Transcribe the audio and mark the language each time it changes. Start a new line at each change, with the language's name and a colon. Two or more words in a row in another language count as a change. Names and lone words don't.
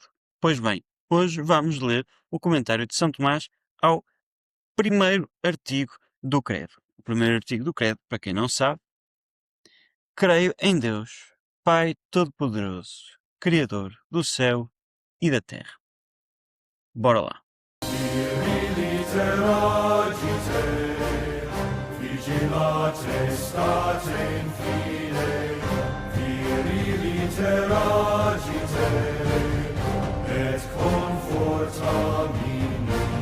Portuguese: Pois bem, hoje vamos ler o comentário de São Tomás ao primeiro artigo do Credo. O primeiro artigo do Credo, para quem não sabe: creio em Deus, Pai Todo-Poderoso, Criador do céu e da terra. Bora lá.
Latin: Vigilate state in fide, viriliter agite, et confortamini.